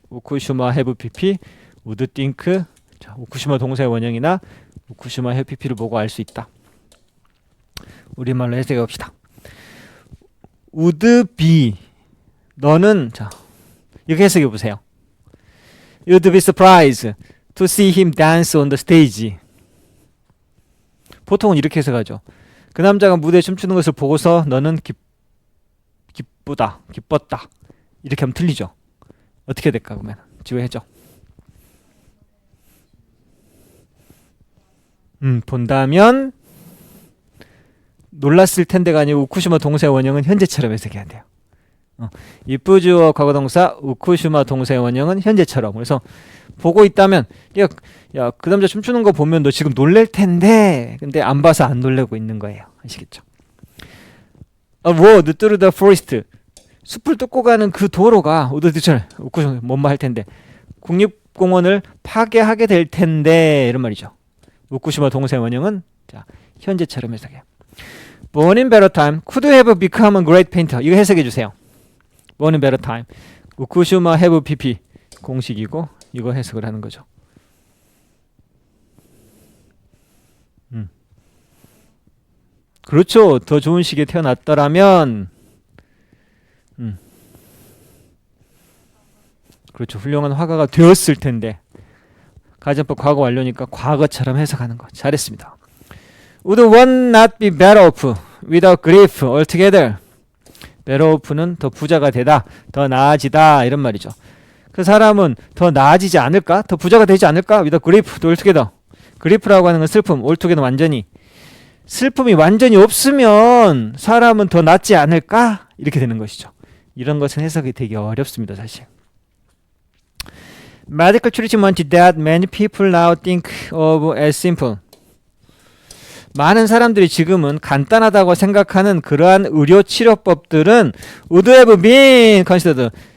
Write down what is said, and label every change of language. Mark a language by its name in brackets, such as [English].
[Korean] 우쿠슈마 [English] have pp, would think [Korean] 자, 우쿠슈마 동사의 원형이나 우쿠슈마 have pp를 보고 알 수 있다. 우리말로 해석해 봅시다. [English] would be [Korean] 너는 자 이렇게 해석해 보세요. [English] You'd be surprised to see him dance on the stage. [Korean] 보통은 이렇게 해석하죠. 그 남자가 무대에 춤추는 것을 보고서 너는 기뻤다. 이렇게 하면 틀리죠. 어떻게 될까 그러면 지우해줘. 본다면 놀랐을 텐데가 아니고 우쿠시마 동사의 원형은 현재처럼 해석해야 돼요. if 주어 과거동사 우쿠시마 동사의 원형은 현재처럼. 그래서 보고 있다면 야 그 남자 춤추는 거 보면 너 지금 놀랄 텐데 근데 안 봐서 안 놀래고 있는 거예요. 아시겠죠? [English] walk through the forest [Korean] 숲을 뚫고 가는 그 도로가 우쿠시마 뭔말 할 텐데 국립공원을 파괴하게 될 텐데 이런 말이죠. 우쿠시마 동사의 원형은 자, 현재처럼 해석해요. [English] born in better time, could have become a great painter. [Korean] 이거 해석해 주세요. [English] born in better time. [Korean] 우쿠슈마 [English] have pp [Korean] 공식이고 이거 해석을 하는 거죠. 그렇죠. 더 좋은 시기에 태어났더라면 그렇죠. 훌륭한 화가가 되었을 텐데 가정법 과거 완료니까 과거처럼 해석하는 거 잘했습니다. [English] Would one not be better off without grief altogether? [Korean] better off는 더 부자가 되다, 더 나아지다 이런 말이죠. 그 사람은 더 나아지지 않을까? 더 부자가 되지 않을까? [English] without grief altogether. [Korean] grief라고 하는 건 슬픔, altogether 완전히. 슬픔이 완전히 없으면 사람은 더 낫지 않을까? 이렇게 되는 것이죠. 이런 것은 해석이 되게 어렵습니다, 사실. [English] Medical treatment that many people now think of as simple. [Korean] 많은 사람들이 지금은 간단하다고 생각하는 그러한 의료 치료법들은 [English] would have been considered.